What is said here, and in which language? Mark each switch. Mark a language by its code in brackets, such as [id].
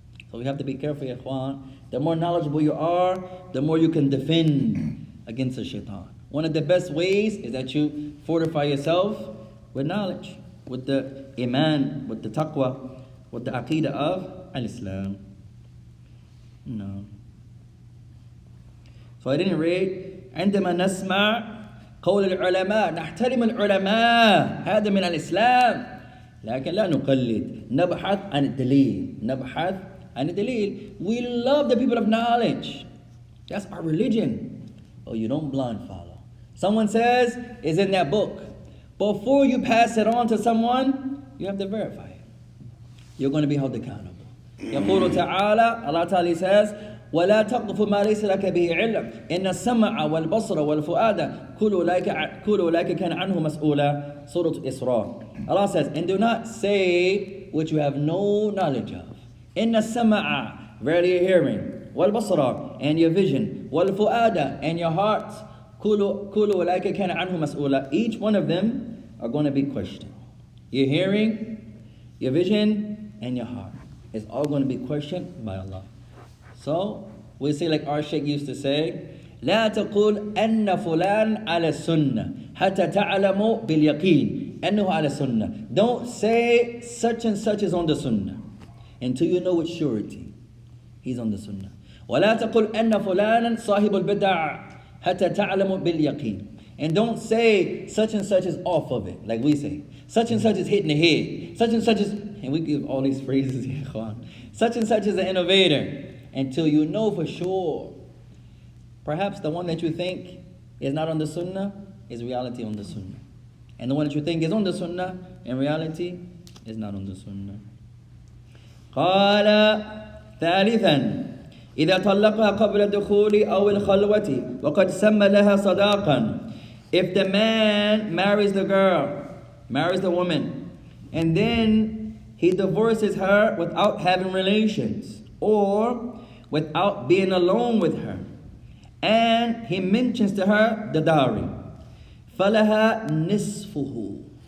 [en] So we have to be careful, ya ikhwan. The more knowledgeable you are, the more you can defend against the shaitan. One of the best ways is that you fortify yourself with knowledge, with the iman, with the taqwa, with the aqidah of al-Islam. No. So I didn't read [ar] عندما نسمع قول العلماء نحترم العلماء هذا من الإسلام لكن لا نقلد نبحث عن الدليل نبحث عن الدليل. [en] We love the people of knowledge. That's our religion. Oh, you don't blind follow. Someone says it's in that book. Before you pass it on to someone, you have to verify it. You're going to be held accountable. [ar] يقول تعالى, [en] Allah Ta'ala says, [ar] ولا تقف ما ليس لك به علم إن السمع والبصر والفؤاد كل أولئك كان عنه مسؤولا. [en] Surah Isra. Allah says, and do not say what you have no knowledge of. [ar] إن السمع, [en] verily your hearing, [ar] والبصر, [en] and your vision, [ar] والفؤاد, [en] and your heart, [ar] كل أولئك كان عنه مسؤولا. [en] Each one of them are going to be questioned. Your hearing, your vision, and your heart is all going to be questioned by Allah. So, we say like our Sheikh used to say, [ar] لا تقول أن فلان على السنة حتى تعلموا باليقين أنه على السنة. [en] Don't say such and such is on the sunnah until you know with surety he's on the sunnah. [ar] ولا تقول أن فلانا صاحب البدع حتى تعلموا باليقين. [en] And don't say such and such is off of it, like we say. Such and such is hitting the head. Such and such is, and we give all these phrases, such and such is an innovator. Until you know for sure. Perhaps the one that you think is not on the sunnah is reality on the sunnah. And the one that you think is on the sunnah, in reality, is not on the sunnah. [ar] قال ثالثا إذا طلقها قبل الدخول أو الخلوة وقد سمى لها صداقا. [en] If the man marries the girl, marries the woman, and then he divorces her without having relations, or without being alone with her, and he mentions to her the dowry, [ar] فَلَهَا نِصْفُهُ.